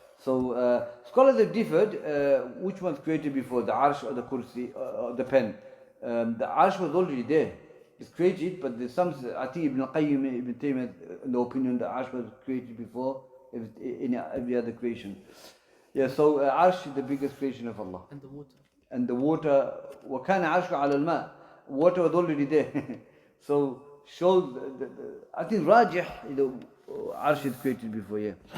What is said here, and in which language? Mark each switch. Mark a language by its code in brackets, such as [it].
[en] So scholars have differed which one's created before, the Arsh or the Kursi or the pen. The Arsh was already there. It's created, but there's some, I think Ibn Qayyim, Ibn Taymiyyah, in the opinion the Arsh was created before every other creation. Yeah, so Arsh is the biggest creation of Allah. And the water. And the water, [ar] وَكَانَ عَرْشُ عَلَى الْمَاءِ. [en] Water was already there. So shows, I think Rajih, Arsh is created before, yeah.